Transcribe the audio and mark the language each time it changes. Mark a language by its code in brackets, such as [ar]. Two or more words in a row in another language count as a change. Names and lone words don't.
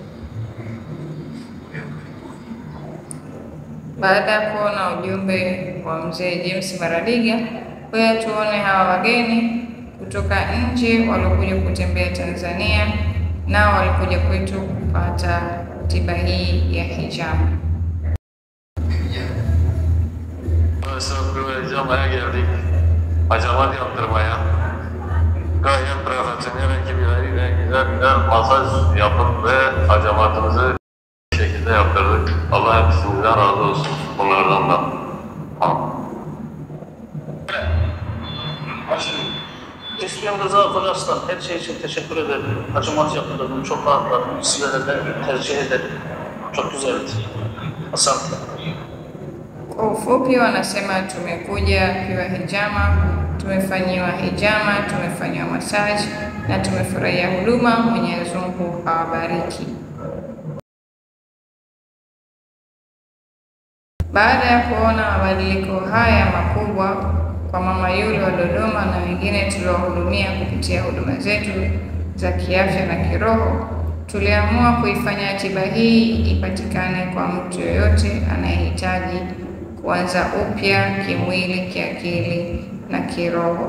[sw] Baada ya kuona ujumbe wa mzee James Baradiga, kwa tuone hawa wageni kutoka nje waliokuja kutembea Tanzania, nao walikuja kwetu kupata tiba hii ya hijama. [tr] Hijamaya geldik. Hacamat yaptırmaya. Gayet profesyonel ekipleriyle güzel masaj yapıp ve hacamatımızı bir şekilde yaptırdık. Allah hepsinden razı olsun bunlardan da. İsmim Rıza Kocarslan. Her şey için teşekkür ederim. Hacamat yaptırdım. Çok rahatladım. Sizlere de tercih ederim. Çok güzeldi. [sw] Asante. Kwa ufupi, wanasema tumekuja Pure Hijama, tumefanyiwa hijama, tumefanyiwa massage na tumefurahia huduma. Mwenyezi Mungu awabariki. Baada ya kuona mabadiliko haya makubwa kwa mama yule wa Dodoma na wengine tuliowahudumia kupitia huduma zetu za kiafya na kiroho, tuliamua kuifanya tiba hii ipatikane kwa mtu yoyote anayehitaji kuanza upya kimwili, kiakili na kiroho.